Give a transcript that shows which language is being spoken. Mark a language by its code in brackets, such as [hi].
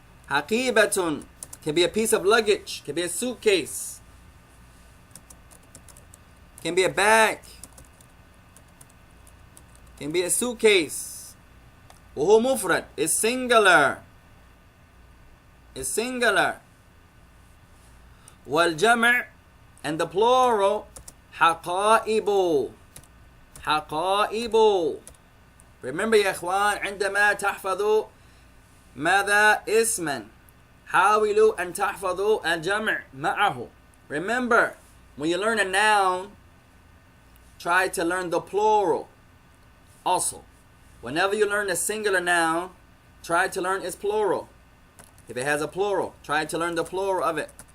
[en] Haqibatun can be a piece of luggage, can be a suitcase, can be a bag, can be a suitcase. [ar] وهو مفرد, [en] is singular. Is singular. والجمع, and the plural, حقائب. [ar] حقائب. [en] Remember [ar] يا إخوان, عندما تحفظوا ماذا اسما حاولوا أن تحفظوا الجمع معه. [en] Remember, when you learn a noun, try to learn the plural also. Whenever you learn a singular noun, try to learn its plural. If it has a plural, try to learn the plural of it.